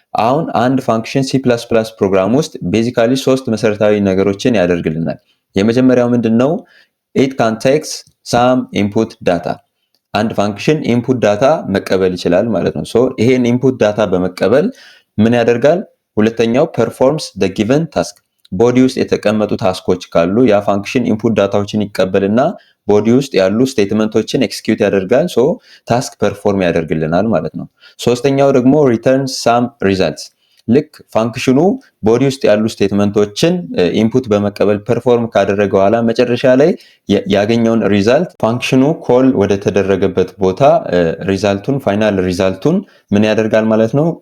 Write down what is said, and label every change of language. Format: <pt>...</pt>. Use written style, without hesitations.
<am>አሁን አንድ ፋንክሽን C++ ፕሮግራም ውስጥ ቤዚካሊ ሶስት መሰረታዊ ነገሮችን ያደርግልናል። የመጀመሪያው ምንድነው?</am> <en>It can take some input data.</en> <am>አንድ ፋንክሽን ኢንፑት ዳታ መቀበል ይችላል ማለት ነው። ሶ ይሄን ኢንፑት ዳታ በመቀበል ምን ያደርጋል? ሁለተኛው</am> <en>performs the given task.</en> <am>ቦዲ ውስጥ የተቀመጡ ታስኮች ካሉ ያ ፋንክሽን ኢንፑት ዳታዎችን ይቀበልና ቦዲ ውስጥ ያሉ ስቴትመንቶችን ኤክስኪዩት ያደርጋል። ሶ ታስክ ፐርፎርም ያደርግልናል ማለት ነው። ሶስተኛው ደግሞ</am> <en>return some results.</en> <am>ልክ ፋንክሽኑ ቦዲ ውስጥ ያሉ ስቴትመንቶችን ኢንፑት በመቀበል ፐርፎርም ካደረገ በኋላ መጨረሻ ላይ ያገኘውን ሪዛልት ፋንክሽኑ ኮል ወደ ተደረገበት ቦታ ሪዛልቱን ፋይናል ሪዛልቱን ምን ያደርጋል ማለት ነው?</am>